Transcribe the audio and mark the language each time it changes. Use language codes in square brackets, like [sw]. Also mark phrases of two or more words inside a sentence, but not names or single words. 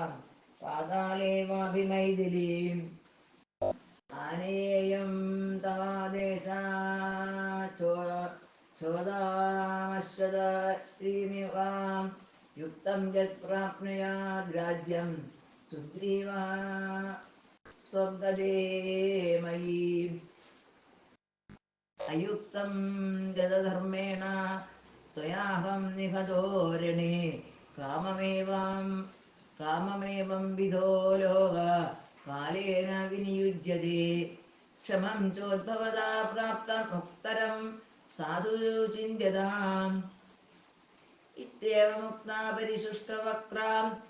[sa] पातालेवाभिमैथिलीम् आनेयं तवादेशाच्चोदामश्वतस्त्रीमिवां युक्तं यत् प्राप्नुयाद् राज्यं सुग्रीवा സ്വർഗജേ മയീ അയുക്തം ഗതധർമ്മേണ ത്വയാഹം നിഹതോരണേ കാമമേവം വിധോ ലോക കാലേന വിനിയുജ്യതേ ക്ഷമം ചോദ്ഭവതാ പ്രാപ്തമുക്തരം സാധു ചിന്യതാം ഇത്യേവമുക്താ പരിശുഷ്കവക്രാം